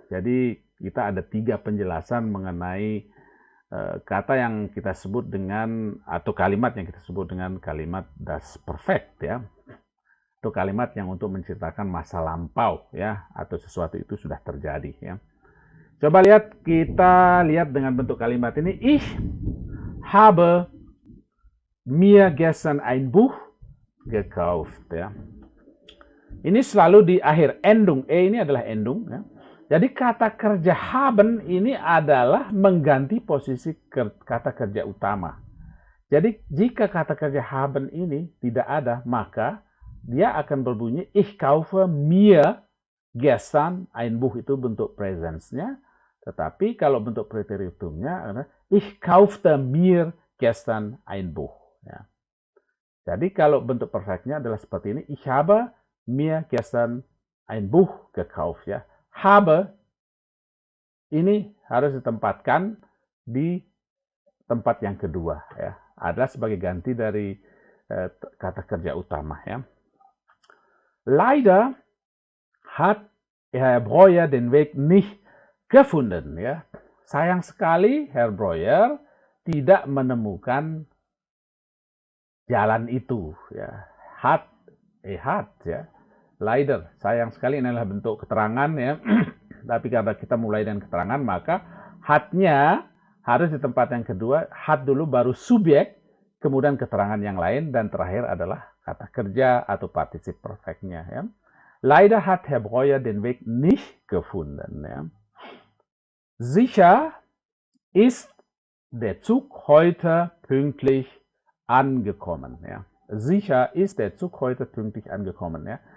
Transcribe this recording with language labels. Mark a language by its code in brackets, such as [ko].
[id] Jadi kita ada 3 penjelasan mengenai kata yang kita sebut dengan, atau kalimat yang kita sebut dengan kalimat das perfect, ya. Itu kalimat yang untuk menceritakan masa lampau, ya, atau sesuatu itu sudah terjadi, ya. Coba kita lihat dengan bentuk kalimat ini. [de] Ich habe mir gestern ein Buch gekauft, ya. [id] Ini selalu di akhir, endung. Ini adalah endung, ya. Jadi kata kerja haben ini adalah mengganti posisi kata kerja utama. Jadi jika kata kerja haben ini tidak ada, maka dia akan berbunyi [de] ich kaufe mir gestern ein Buch, [id] itu bentuk presence-nya. Tetapi kalau bentuk präteritumnya adalah [de] ich kaufte mir gestern ein Buch. [id] Ya. Jadi kalau bentuk perfectnya adalah seperti ini. [de] Ich habe mir gestern ein Buch gekauft, ya. [id] Habe ini harus ditempatkan di tempat yang kedua, ya. Adalah sebagai ganti dari kata kerja utama, ya. [de] Leider hat Herr Breuer den Weg nicht gefunden, ya. [id] Sayang sekali Herr Breuer tidak menemukan jalan itu, ya. Hat, ya. Leider, sayang sekali, ini adalah bentuk keterangan, ya. Tapi karena kita mulai dengan keterangan, maka hatnya harus di tempat yang kedua. Hat dulu, baru subjek, kemudian keterangan yang lain, dan terakhir adalah kata kerja atau partisip perfectnya, ya. [de] Leider hat Herr Breuer den Weg nicht gefunden, ya. Sicher ist der Zug heute pünktlich angekommen, ya. Sicher ist der Zug heute pünktlich angekommen, ya.